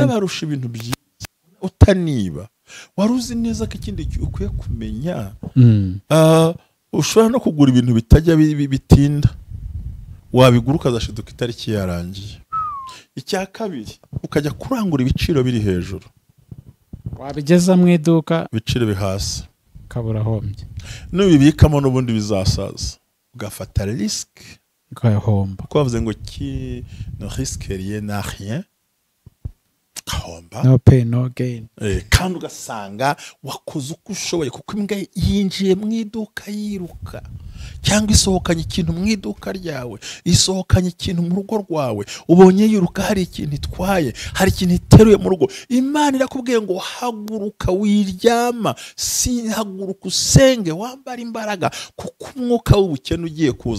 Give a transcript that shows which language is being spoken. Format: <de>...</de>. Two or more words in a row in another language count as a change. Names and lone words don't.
<rw>barusha ibintu byiza utaniba. Wari uzi neza ko ikindi ukwiye kumenya, ushobora no kugura ibintu bitajya bitinda, wabigura ukazashiduka itariki yarangiye. Icya kabiri, ukajya kurangura ibiciro biri hejuru, wabigeza mu iduka ibiciro bihasi, kabura hombye. N'ubibikamo n'ubundi bizasaza, ugafata risque, ugahomba. Ko bavuze ngo</rw> <fr>qui ne risque rien n'a rien,</fr> <rw>kahomba,</rw> <en>no pay no gain.</en> <rw>Kandi ugasanga wakoze uko ushoboye, kuko imbwa yinjiye mu iduka yiruka, cyangwa isohokanye ikintu mu iduka ryawe, isohokanye ikintu mu rugo rwawe, ubonye yiruka hari ikintu itwaye, hari ikintu iteruye mu rugo. Imana irakubwiye ngo haguruka wiryama, haguruka usenge, wambara imbaraga, kuko umwuka w'ubukene ugiye kuza.</rw>